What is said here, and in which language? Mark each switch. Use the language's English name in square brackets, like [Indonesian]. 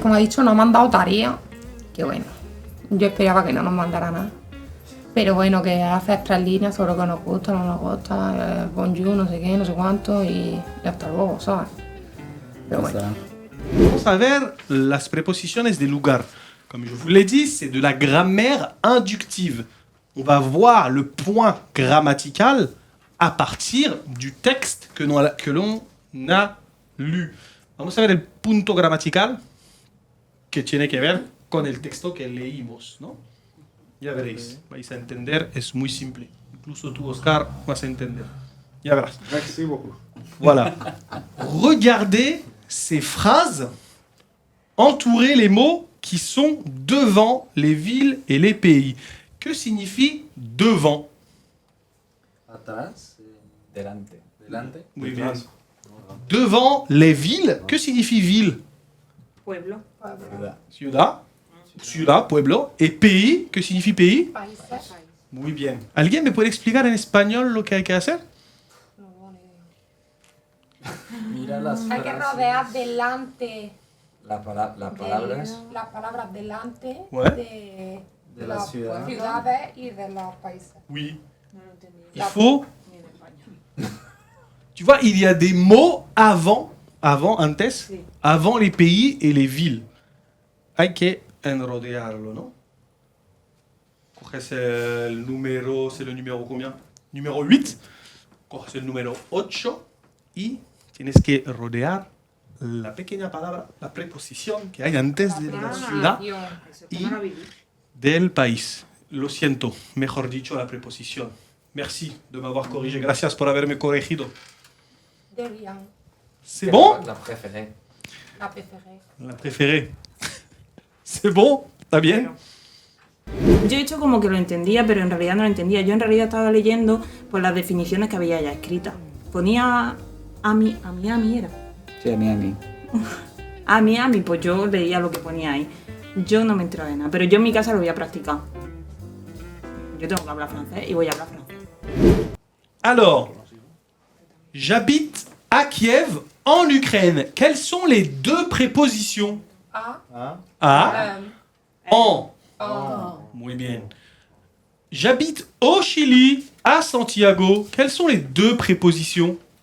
[Spanish] Como he dicho, no me han dado tarea. Que bueno, yo esperaba que no nos mandara nada. Pero bueno, que haces 3 líneas sobre lo que nos gusta, no nos gusta, bonjour, no sé qué, no sé cuánto, y hasta luego, ¿sabes? Pero bueno. vamos a ver las preposiciones de lugar. [French] Comme je vous l'ai dit, c'est de la grammaire inductive. On va voir le point grammatical a partir du texte que l'on a lu. [Spanish] Vamos a ver el punto gramatical que tiene que ver con el texto que leímos, ¿no? Ya veréis, vais a entender, es muy simple. Incluso tú, Oscar, vas a entender. Ya verás. [French] Merci beaucoup. Voilà. Regardez ces phrases entourer les mots qui sont devant les villes et les pays. Que signifie devant? [Spanish] Atrás. Delante. Delante. Muy bien. [French] Devant les villes, que signifie ville? [Spanish] Pueblo. Ciudad. Ciudad, pueblo. [French] Et pays, que signifie pays? [Spanish] Países. Muy bien. ¿Alguien me puede explicar en español lo que hay que hacer? Mira las Hay que frases. rodear delante La palabras. las palabras delante [French] Ouais. [Spanish] De la ciudad. ciudades y de los países. [French] Oui. Il faut... Tu vois, il y a des mots avant, antes, [Spanish] Sí. [French] avant les pays et les villes. [Spanish] Hay que enrodearlo, ¿no? Coges el número, [French] c'est le numéro combien? Numéro 8. [Spanish] Coges el número 8 y tienes que rodear la pequeña palabra, la preposición que hay antes de la ciudad y del país. Lo siento, mejor dicho, la preposición. [French] Merci de m'avoir corrigé. [Spanish] Gracias por haberme corregido. De bien. [French] C'est bon? La préférée. [Spanish] La preferé. [French] La préférée. C'est bon? [Spanish] ¿Está bien? Yo he hecho como que lo entendía, pero en realidad no lo entendía. Yo en realidad estaba leyendo pues, las definiciones que había ya escritas. Ponía a mi era. Sí, a mí. A mi, pues yo leía lo que ponía ahí. Yo no me entero de nada, pero yo en mi casa lo voy a practicar. Yo tengo que hablar francés y voy a hablar francés. [French] Alors, j'habite à Kiev, en Ukraine. Quelles sont les deux prépositions? A. À, en. En. [Spanish] Muy bien. [French] J'habite au Chili, à Santiago. Quelles sont les deux prépositions?